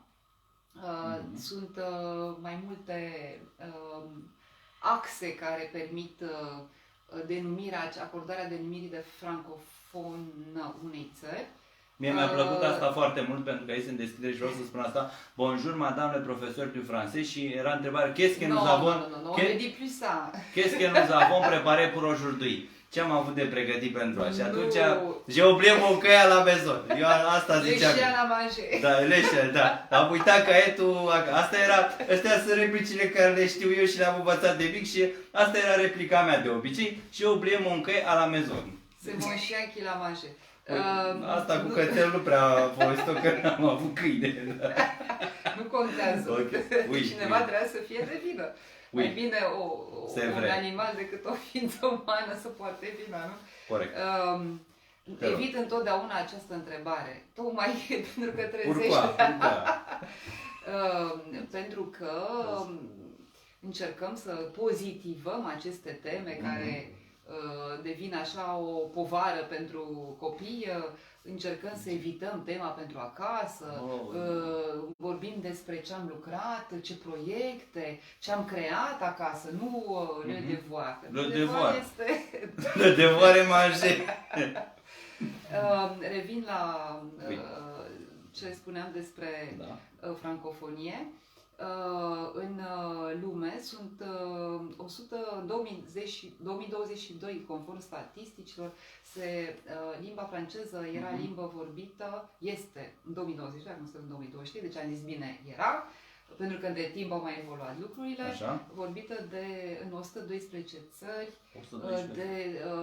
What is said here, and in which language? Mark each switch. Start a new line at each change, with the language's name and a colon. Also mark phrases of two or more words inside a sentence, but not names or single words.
Romanian: Sunt mai multe axe care permit acordarea denumirii de francofonă unei țări. Mie mi-a plăcut asta foarte mult, pentru că aici sunt deschidere și vreau să spun asta.
French: Bonjour, madame le professeur du français,
Romanian: și era întrebarea,
French: qu'est-ce que nous avons... Qu'est-ce que nous avons préparé pour aujourd'hui?
Romanian: Ce am avut de pregătit pentru așa? Atunci,
French: j'ai oublié mon cahier à la maison.
Romanian: Eu asta ziceam.
French: Leșea la manger.
Romanian: Da, leșea, da. Am uitat caietul, astea sunt replicile care le știu eu și le-am învățat de mic și asta era replica mea de obicei. Și eu
French: oublié mon cahier à la maison. C'est mon chien qui l'a mangé.
Romanian: Asta cu cățel nu prea am folosit-o, că n-am avut câine. Nu contează. Okay. Cineva trebuie să fie de vină. Mai bine un animal decât o ființă umană să poarte vina, nu? Corect. Evit întotdeauna această întrebare. Tocmai pentru că trezește. Pentru că încercăm să pozitivăm aceste teme care devin așa o povară pentru copii. Încercăm să evităm tema pentru acasă, vorbim despre ce am lucrat, ce proiecte, ce am creat acasă, nu
French: le devoir. Le devoir
Romanian: este...
French: Le devoir e manger.
Romanian: Revin la ce spuneam despre francofonie. În lume sunt 2022, conform statisticilor, limba franceză era limbă vorbită, este în 2022, nu suntem în 2023, deci am zis bine, era, pentru că între timp au mai evoluat lucrurile, vorbită în 112 țări, de